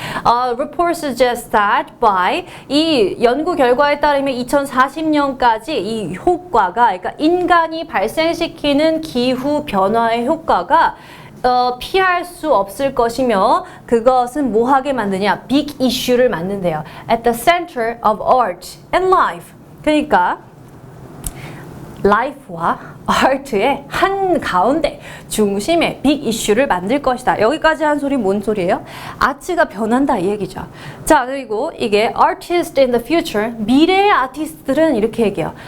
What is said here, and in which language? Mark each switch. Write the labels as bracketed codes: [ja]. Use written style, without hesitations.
[en] Report suggests that by [ko] 이 연구 결과에 따르면 2040년까지 이 효과가 그러니까 인간이 발생시키는 기후 변화의 효과가 피할 수 없을 것이며 그것은 뭐 하게 만드냐? [en] big issue [ko] 를 만든대요. [en] At the center of art and life. [ko] 그러니까 life와 art의 한 가운데 중심에 빅 이슈를 만들 것이다. 여기까지 한 소리 뭔 소리예요? 아트가 변한다 이 얘기죠. 자, 그리고 이게 [en] artist in the future [ko] 미래의 아티스트들은 이렇게 얘기해요.